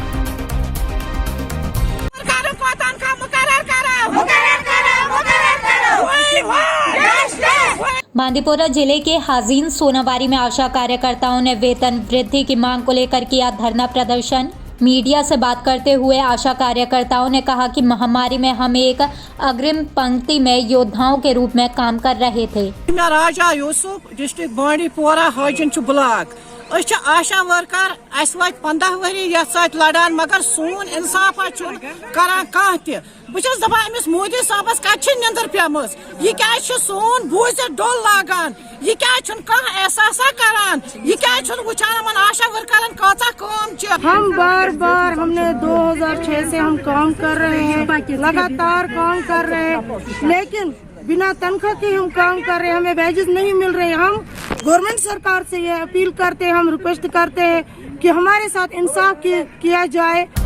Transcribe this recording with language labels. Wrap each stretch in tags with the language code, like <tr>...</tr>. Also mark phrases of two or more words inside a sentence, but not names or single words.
<hi>बांदीपोरा जिले के हाजीन सोनावारी में आशा कार्यकर्ताओं ने वेतन वृद्धि की मांग को लेकर किया धरना प्रदर्शन। मीडिया से बात करते हुए आशा कार्यकर्ताओं ने कहा कि महामारी में हम एक अग्रिम पंक्ति में योद्धाओं के रूप में काम कर रहे थे। मैं राजा यूसुफ, डिस्ट्रिक्ट बांडीपोरा हाजिन ब्लॉक।</hi> <ks>आशा वर्कर अस वात 15 वरी ये लड़ान, मगर सोन इंसाफ करान कह बस दपान अमिस मोदी साहबस कत निंदर पेमस, यह क्या सोन बूझ डोल लागान, यह क्या एहसासा करान, यह क्या वुचान आशा वर्करन कचा काम।</ks> <hi>हम बार बार हमने 2006 से हम काम कर रहे हैं, लगातार काम कर रहे हैं, लेकिन बिना तनख्वाह के हम काम कर रहे हैं, हमें वेजेस नहीं मिल रहे। हम गवर्नमेंट सरकार से ये अपील करते हैं, हम रिक्वेस्ट करते हैं कि हमारे साथ इंसाफ किया जाए।</hi>